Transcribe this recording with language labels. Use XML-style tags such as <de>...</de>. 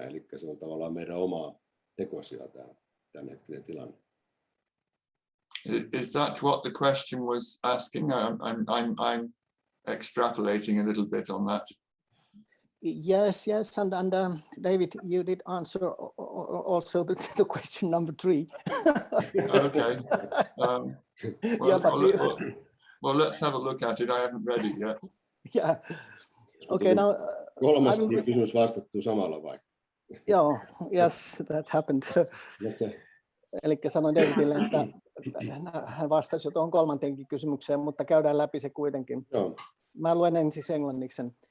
<fi>Eli se on tavallaan meidän omaa tekosia tämä tämänhetkinen tilanne.</fi> <en>Is that what the question was asking? I'm extrapolating a little bit on that. Yes, and David, you did answer also the question number 3. Okay. Well, let's have a look at it. I haven't read it yet. Yeah. Okay, now.</en> <fi>Kolmas kysymys vastattu samalla vai?</fi> <en>Joo, yes, that happened. Okay.</en> <fi>Eli sanoin Davidille, että hän vastasi jo tuohon kolmanteenkin kysymykseen, mutta käydään läpi se kuitenkin. Joo. Mä luen ensin englanniksi.</fi>